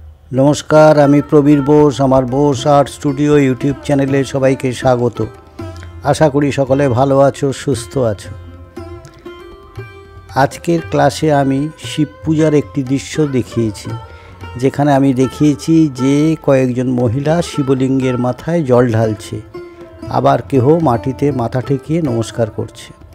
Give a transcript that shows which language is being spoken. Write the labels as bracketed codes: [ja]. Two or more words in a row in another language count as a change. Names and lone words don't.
[bn] নমস্কার আমি প্রবীর বোস আমার বোস আর্ট স্টুডিও ইউটিউব চ্যানেলে সবাইকে স্বাগত। আশা করি সকলে ভালো আছো সুস্থ আছো। আজকের ক্লাসে আমি শিব পূজার একটি দৃশ্য দেখিয়েছি, যেখানে আমি দেখিয়েছি যে কয়েকজন মহিলা শিবলিঙ্গের মাথায় জল ঢালছে, আবার কেহ মাটিতে মাথা ঠেকিয়ে নমস্কার করছে।